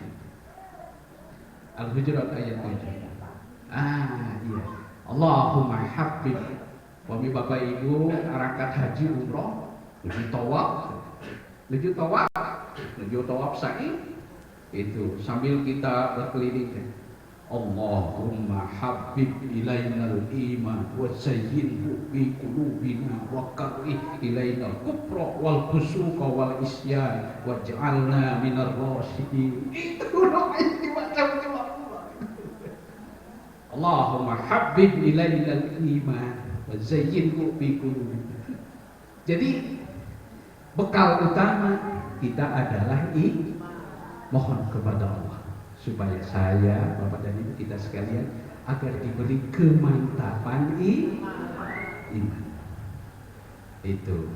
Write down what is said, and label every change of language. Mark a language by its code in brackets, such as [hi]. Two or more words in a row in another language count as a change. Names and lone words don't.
[id] Al-Hujurat ayat 7. Iya. [ar] اللهم حبب. [id] Wami Bapak Ibu arakat haji umroh, menuju tawaf sa'i itu sambil kita berkeliling. [ar] اللهم حبب إلينا الإيمان وزينه بقلوبنا وكره إلينا الكفر والفسوق والعصيان واجعلنا من الراشدين. [id] Itu doa yang dibaca [ar] اللهم حبب إلينا الإيمان وزينه بقلوبنا. [id] Jadi bekal utama kita adalah mohon kepada Allah supaya saya, Bapak dan Ibu kita sekalian agar diberi kemantapan iman. Itu.